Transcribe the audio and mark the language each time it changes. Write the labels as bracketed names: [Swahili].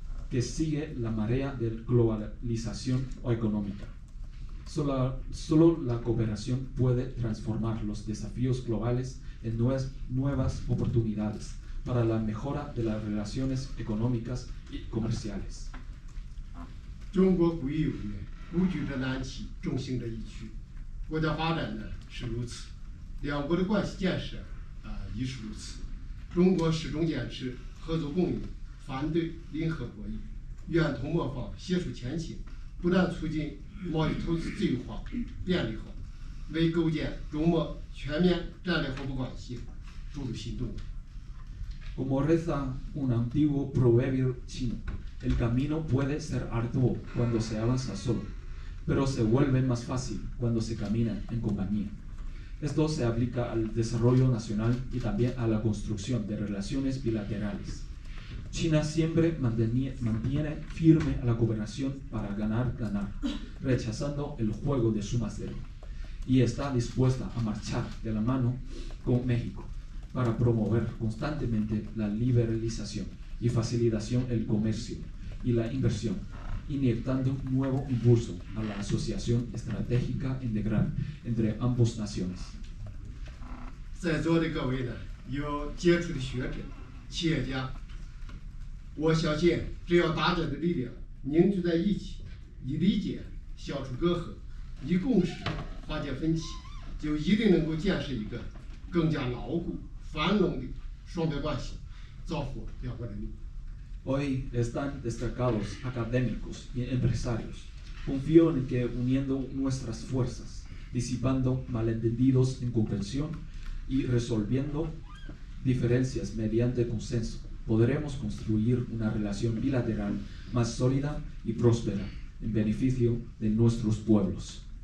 [Spanish] que sigue la marea de globalización económica. Solo la cooperación puede transformar los desafíos globales en nuevas oportunidades para la mejora de las relaciones económicas y comerciales. [Chinese] 中国古语有云：“孤举着难起，众行着易去。” 国家发展呢是如此，两国的关系建设亦是如此。中国始终坚持合作共赢，反对零和博弈，愿同模仿，携手前行，不但促进贸易投资自由化、便利化，为构建中墨全面战略合作关系注入新动力。 [Spanish] Como reza un antiguo proverbio chino, el camino puede ser arduo cuando se avanza solo, pero se vuelve más fácil cuando se camina en compañía. Esto se aplica al desarrollo nacional y también a la construcción de relaciones bilaterales. China siempre mantiene firme a la cooperación para ganar, rechazando el juego de suma cero, y está dispuesta a marchar de la mano con México para promover constantemente la liberalización y facilitación del comercio y la inversión, inyectando un nuevo impulso a la asociación estratégica integral entre ambas naciones. [Chinese] 在座的各位呢，有杰出的学者、企业家，我相信，只要大家的力量凝聚在一起，以理解消除隔阂，以共识化解分歧，就一定能够建设一个更加牢固、繁荣的双边关系，造福两国人民。 [Spanish] Hoy están destacados académicos y empresarios. Confío en que uniendo nuestras fuerzas, disipando malentendidos en comprensión y resolviendo diferencias mediante consenso, podremos construir una relación bilateral más sólida y próspera en beneficio de nuestros pueblos.